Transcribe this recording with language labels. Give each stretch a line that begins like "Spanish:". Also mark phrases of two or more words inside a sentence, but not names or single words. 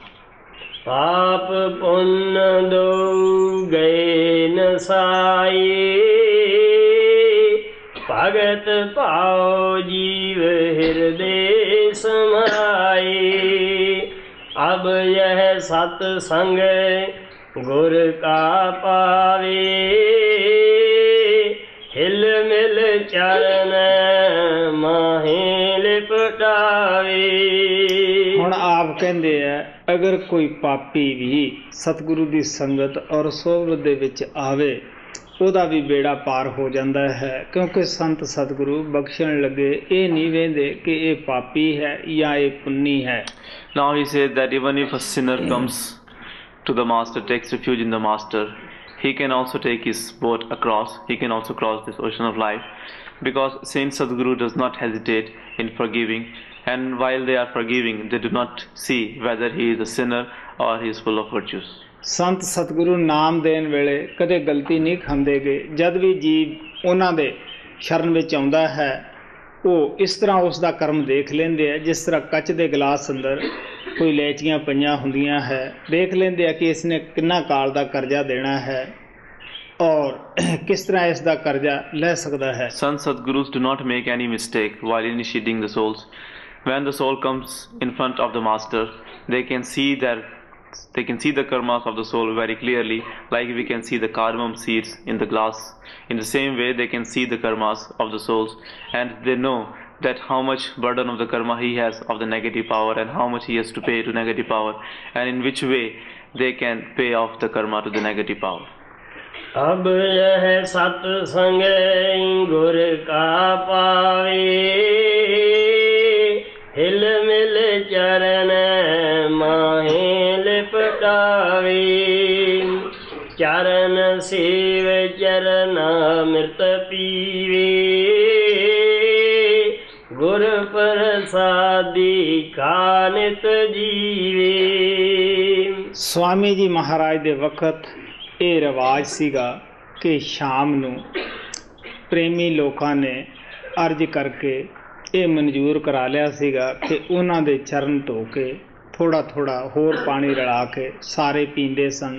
Hindi: पाप पुण्य दो गए नसाई भगत पाओ जीव हृदय समाई। अब यह सत्संग गुर का पावे हिल मिल चरण माहे लिपटावे।
Punjabi: ਹੁਣ ਆਪ ਕਹਿੰਦੇ ਆ ਅਗਰ ਕੋਈ ਪਾਪੀ ਵੀ ਸਤਿਗੁਰੂ ਦੀ ਸੰਗਤ ਔਰ ਸੋਭਤ ਦੇ ਵਿੱਚ ਆਵੇ ਉਹਦਾ ਵੀ ਬੇੜਾ ਪਾਰ ਹੋ ਜਾਂਦਾ ਹੈ, ਕਿਉਂਕਿ ਸੰਤ ਸਤਿਗੁਰੂ ਬਖਸ਼ਣ ਲੱਗੇ ਇਹ ਨਹੀਂ ਵੇਂਦੇ ਕਿ ਇਹ ਪਾਪੀ ਹੈ ਜਾਂ ਇਹ ਪੁੰਨੀ ਹੈ।
English: Now he says that even if a sinner comes to the Master, takes refuge in the Master, he can also take his boat across, he can also cross this ocean of life, because Saint Sadguru does not hesitate in forgiving, and while they are forgiving, they do not see whether he is a sinner or he is full of virtues.
Punjabi: ਸੰਤ ਸਤਿਗੁਰੂ ਨਾਮ ਦੇਣ ਵੇਲੇ ਕਦੇ ਗਲਤੀ ਨਹੀਂ ਖਾਂਦੇ ਗੇ। ਜਦ ਵੀ ਜੀਵ ਉਹਨਾਂ ਦੇ ਸ਼ਰਨ ਵਿੱਚ ਆਉਂਦਾ ਹੈ ਉਹ ਇਸ ਤਰ੍ਹਾਂ ਉਸ ਦਾ ਕਰਮ ਦੇਖ ਲੈਂਦੇ ਆ, ਜਿਸ ਤਰ੍ਹਾਂ ਕੱਚ ਦੇ ਗਲਾਸ ਅੰਦਰ ਕੋਈ ਲੈਚੀਆਂ ਪਈਆਂ ਹੁੰਦੀਆਂ ਹੈ, ਦੇਖ ਲੈਂਦੇ ਆ ਕਿ ਇਸਨੇ ਕਿੰਨਾ ਕਾਲ ਦਾ ਕਰਜ਼ਾ ਦੇਣਾ ਹੈ ਔਰ ਕਿਸ ਤਰ੍ਹਾਂ ਇਸ ਦਾ ਕਰਜ਼ਾ ਲੈ ਸਕਦਾ ਹੈ।
English: Sant Sadgurus do not make any mistake while initiating the souls. When the soul comes in front of the Master, they can see the karmas of the soul very clearly, like we can see the cardamom seeds in the glass. In the same way, they can see the karmas of the souls, and they know that how much burden of the karma he has of the negative power, and how much he has to pay to negative power, and in which way they can pay off the karma to the negative power.
Hindi: अब यह सत्संग गुर का पावे हिल मिल चरण माहे लिपटावे चरण सेव चरण मृत पीवे गुर प्रसादी खानित जीवे।
Punjabi: स्वामी जी महाराज ਦੇ ਵਕਤ ਇਹ ਰਿਵਾਜ ਸੀਗਾ ਕਿ ਸ਼ਾਮ ਨੂੰ ਪ੍ਰੇਮੀ ਲੋਕਾਂ ਨੇ ਅਰਜ਼ ਕਰਕੇ ਇਹ ਮਨਜ਼ੂਰ ਕਰਾ ਲਿਆ ਸੀਗਾ ਕਿ ਉਹਨਾਂ ਦੇ ਚਰਨ ਧੋ ਕੇ ਥੋੜ੍ਹਾ ਥੋੜ੍ਹਾ ਹੋਰ ਪਾਣੀ ਰਲਾ ਕੇ ਸਾਰੇ ਪੀਂਦੇ ਸਨ।